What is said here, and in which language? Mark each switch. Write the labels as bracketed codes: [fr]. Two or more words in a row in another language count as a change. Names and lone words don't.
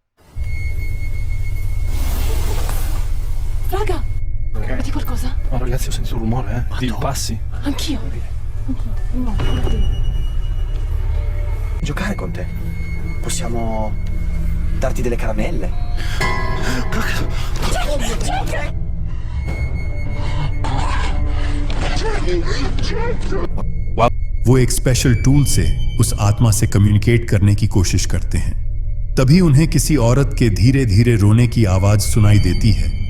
[it] Raga! Ok. Vedi qualcosa? No, ragazzi, ho sentito un rumore, di passi. Anch'io. No, guardi. Giocare con te. Possiamo darti delle caramelle. [hi] वो एक स्पेशल टूल से उस आत्मा से कम्युनिकेट करने की कोशिश करते हैं। तभी उन्हें किसी औरत के धीरे धीरे रोने की आवाज सुनाई देती है।